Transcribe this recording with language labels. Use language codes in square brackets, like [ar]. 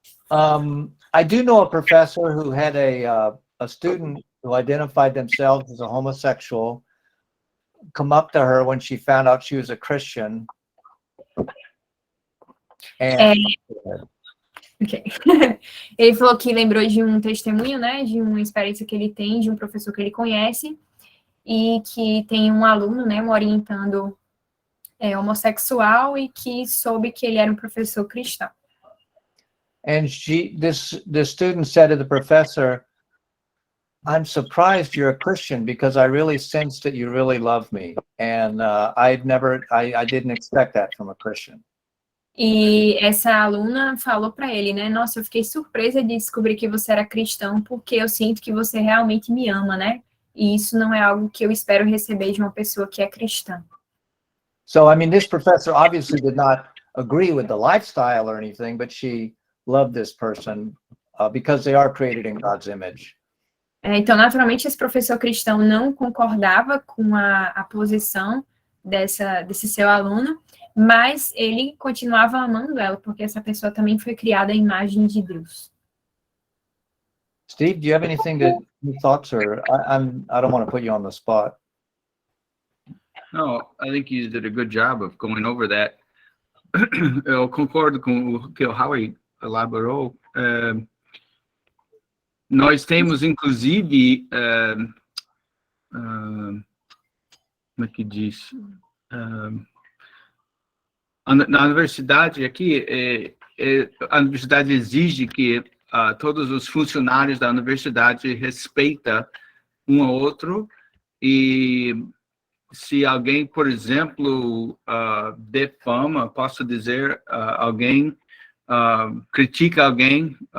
[en] I do know a professor who had a student who identified themselves as a homosexual come up to her when she found out she was a Christian. And Okay. [pt] Ele falou que lembrou de um testemunho, né, de uma experiência que ele tem, de um professor que ele conhece, e que tem um aluno, né, um orientando homossexual, e que soube que ele era um professor cristão. [en] And the student said to the professor, "I'm surprised you're a Christian because I really sense that you really love me, and I didn't expect that from a Christian." [pt] E essa aluna falou para ele, né, nossa, eu fiquei surpresa de descobrir que você era cristão, porque eu sinto que você realmente me ama, né? E isso não é algo que eu espero receber de uma pessoa que é cristã. [en] So, I mean, this professor obviously did not agree with the lifestyle or anything, but she loved this person because they are created in God's image. [pt] Então, naturalmente, esse professor cristão não concordava com a posição desse seu aluno, mas ele continuava amando ela, porque essa pessoa também foi criada à imagem de Deus. [en] Steve, do you have any thoughts, or I don't want to put you on the spot. No, I think you did a good job of going over that. [pt] Eu concordo com o que o Howie elaborou. Nós temos, inclusive, como é que diz? Na universidade aqui, a universidade exige que todos os funcionários da universidade respeitem um ao outro, e se alguém, por exemplo, defama, posso dizer, alguém critica alguém